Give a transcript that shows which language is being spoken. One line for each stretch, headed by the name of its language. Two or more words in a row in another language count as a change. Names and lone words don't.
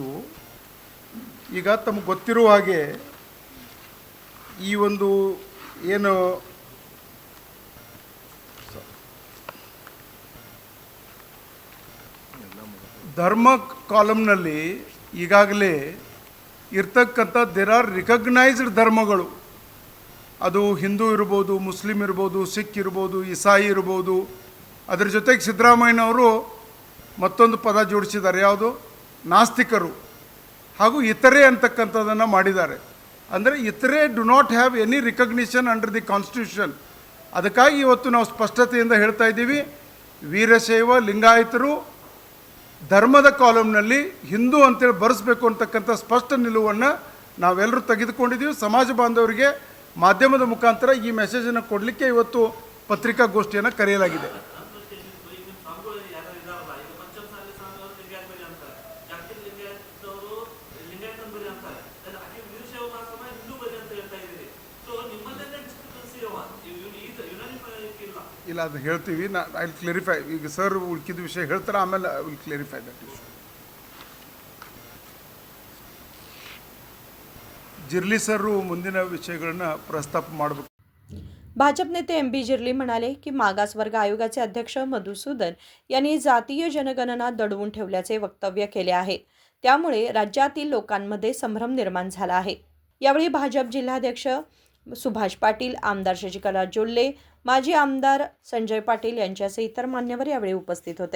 Kannada: ಈಗ ತಮಗೆ ಗೊತ್ತಿರುವ ಹಾಗೆ ಈ ಒಂದು ಏನು ಧರ್ಮ ಕಾಲಮ್ನಲ್ಲಿ ಈಗಾಗಲೇ ಇರ್ತಕ್ಕಂಥ
English: there are recognised
Kannada: ಧರ್ಮಗಳು. ಅದು ಹಿಂದೂ ಇರ್ಬೋದು, ಮುಸ್ಲಿಂ ಇರ್ಬೋದು, ಸಿಖ್ ಇರ್ಬೋದು, ಇಸಾಯಿ ಇರ್ಬೋದು. ಅದರ ಜೊತೆಗೆ ಸಿದ್ದರಾಮಯ್ಯನವರು ಮತ್ತೊಂದು ಪದ ಜೋಡಿಸಿದ್ದಾರೆ, ಯಾವುದು ನಾಸ್ತಿಕರು ಹಾಗೂ ಇತರೆ ಅಂತಕ್ಕಂಥದ್ದನ್ನು ಮಾಡಿದ್ದಾರೆ. ಅಂದರೆ ಇತರೆ
English: do not have any recognition under the constitution.
Kannada: ಅದಕ್ಕಾಗಿ ಇವತ್ತು ನಾವು ಸ್ಪಷ್ಟತೆಯಿಂದ ಹೇಳ್ತಾ ಇದ್ದೀವಿ, ವೀರಶೈವ ಲಿಂಗಾಯತರು ಧರ್ಮದ ಕಾಲಮ್ನಲ್ಲಿ ಹಿಂದೂ ಅಂತೇಳಿ ಬರೆಸಬೇಕು ಅಂತಕ್ಕಂಥ ಸ್ಪಷ್ಟ ನಿಲುವನ್ನು ನಾವೆಲ್ಲರೂ ತೆಗೆದುಕೊಂಡಿದ್ದೀವಿ. ಸಮಾಜ ಬಾಂಧವರಿಗೆ ಮಾಧ್ಯಮದ ಮುಖಾಂತರ ಈ ಮೆಸೇಜನ್ನು ಕೊಡಲಿಕ್ಕೆ ಇವತ್ತು ಪತ್ರಿಕಾಗೋಷ್ಠಿಯನ್ನು ಕರೆಯಲಾಗಿದೆ. ಇಲ್ಲ, ಅದು ಹೇಳ್ತೀವಿ.
English: I will clarify.
Kannada: ಈಗ ಸರ್ ಉಳ್ಕಿದ ವಿಷಯ ಹೇಳ್ತಾರೆ, ಆಮೇಲೆ
English: I will clarify that issue.
Kannada: जिर्ली सर ಮುಂದಿನ ವಿಷಯಗಳನ್ನು ಪ್ರಸ್ತಾಪ ಮಾಡಬೇಕು.
Marathi: भाजप नेते MB जिर्ली म्हणाले की मागासवर्ग आयोगाचे अध्यक्ष मधुसूदन यांनी जातीय जनगणना दडवून ठेवल्याचे वक्तव्य केले आहे. त्यामुळे राज्यातील लोकांमध्ये संभ्रम निर्माण झाला आहे. यावेळी भाजप जिल्हाध्यक्ष सुभाष पाटील, आमदार शशिकला जोल्ले, माजी आमदार संजय पाटील यांच्यासह इतर मान्यवर यावेळी उपस्थित होते.